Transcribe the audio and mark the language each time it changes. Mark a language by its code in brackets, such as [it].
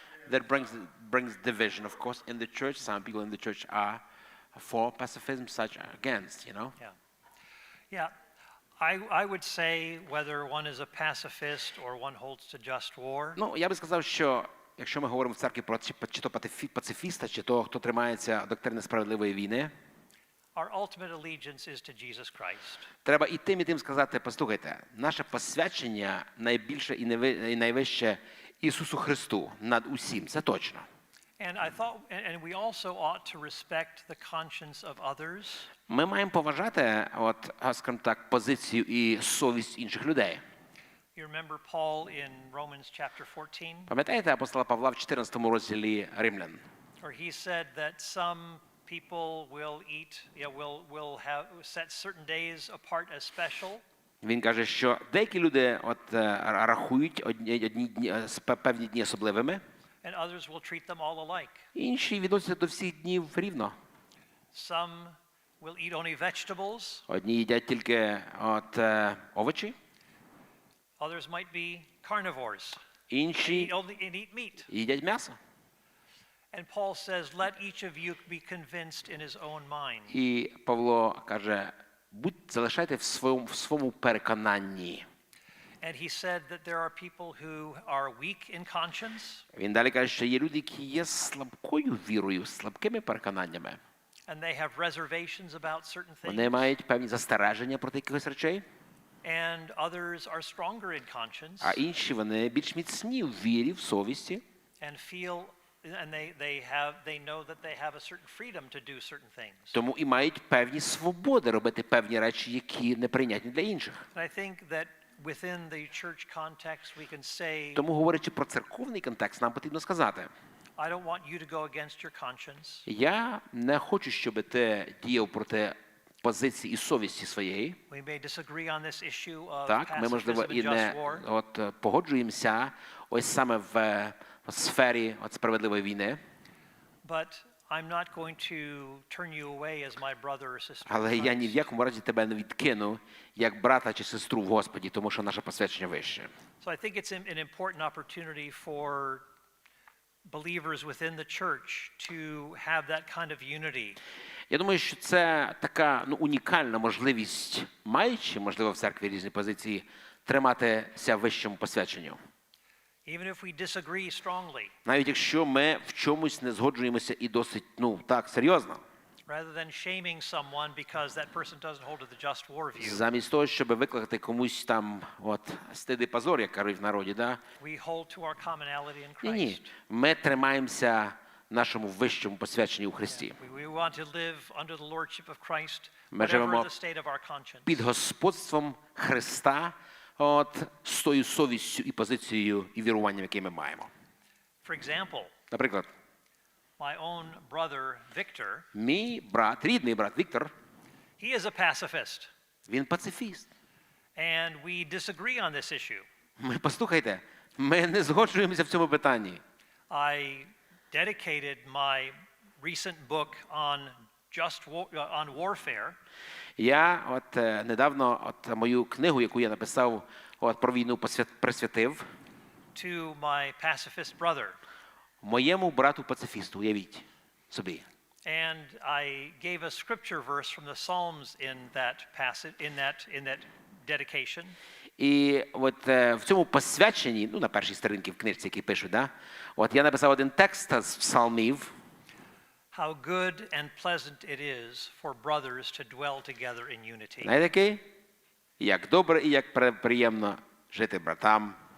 [en] That brings division, of course, in the church. Some people in the church are for pacifism, such are against, you know? Yeah. I would say whether one is a pacifist or one holds to just war. [uk] Ну, я би сказав, що якщо ми говоримо в церкві про чи то пацифіста, чи то, хто тримається доктрини справедливої війни, [en] our ultimate allegiance is to Jesus Christ. [uk] Треба і тим сказати, послухайте, наше посвячення найбільше і найвище Ісусу Христу над усім, це точно. [en] And we also ought to respect the conscience of others. [uk] Ми маємо поважати, скажімо так, позицію і совість інших людей. [en] You remember Paul in Romans chapter 14? [uk] Пам'ятаєте апостола Павла в 14 розділі Римлян? [en] Where he said that some people will eat, will have set certain days apart as special. [uk] Він каже, що деякі люди рахують певні дні особливими. [en] And others will treat them all alike. [uk] Інші відносяться до всіх днів рівно. [en] Some will eat only vegetables. [uk] Одні їдять тільки овочі. [en] Others might be carnivores. [uk] Інші [en] eat meat. [uk] їдять м'ясо. [en] And Paul says, let each of you be convinced in his own mind. [uk] І Павло каже, залишайте в своєму переконанні. [en] And he said that there are people who are weak in conscience. [uk] Він далі каже, що є люди, які є слабкою вірою, слабкими переконаннями. [en] And they have reservations about certain things. [uk] Вони мають певні застереження проти якихось речей. [en] And others are stronger in conscience. [uk] А інші вони більш міцні в вірі, в совісті. [en] And feel and they know that they have a certain freedom to do certain things. [uk] Тому і мають певні свободи робити певні речі, які неприйнятні для інших. [en] And I think that within the church context we can say, [uk] тому, говорячи про церковний контекст, нам потрібно сказати, [en] I don't want you to go against your conscience. [uk] Я не хочу, щоб ти діяв проти позиції і совісті своєї. [en] We may disagree on this issue of [uk] Так, ми, можливо, [en] pacifism [uk] і [en] and just war. [uk] не погоджуємося ось саме в сфері справедливої війни. [en] But I'm not going to turn you away as my brother or sister. [uk] Але я ні в якому разі тебе не відкину, як брата чи сестру в Господі, тому що наше посвячення вище. [en] So I think it's an important opportunity for believers within the church to have that kind of unity. [uk] Я думаю, що це така унікальна можливість, маючи, можливо, в церкві різні позиції, триматися в вищому посвяченню. [en] Even if we disagree strongly. [uk] Навіть якщо ми в чомусь не згоджуємося і досить, так, серйозно. [en] Rather than shaming someone because that person doesn't hold to the just war view. [uk] Замість того, щоб викликати комусь там, стид і позор, як кажуть в народі, да? [en] We hold to our commonality in Christ. [uk] Ні, ми тримаємося в нашому вищому посвяченні у Христі. [en] We want to live under the lordship of Christ, [uk] Ми [en] whatever [uk] живемо [en] the state of our conscience. [uk] під господством Христа, з тою совістю і позицією і віруванням, яке ми маємо. [en] For example, [uk] Наприклад, [en] my own brother Victor, [uk] мій брат, рідний брат Віктор, [en] he is a pacifist. [uk] він пацифіст. [en] And we disagree on this issue. [uk] Послухайте, ми не згоджуємося в цьому питанні. [en] I dedicated my recent book on on warfare. [uk] Я недавно мою книгу, яку я написав про війну, присвятив [en] to my pacifist brother. [uk] Моєму брату пацифісту, уявіть собі. [en] And I gave a scripture verse from the Psalms in that passage, in that dedication. [uk] І в цьому посвяченні, на першій сторінці в книжці, які пишуть, да? Я написав один текст з псалмів. [en] How good and pleasant it is for brothers to dwell together in unity. [uk] Знаєте, який? Як добре і як приємно жити братам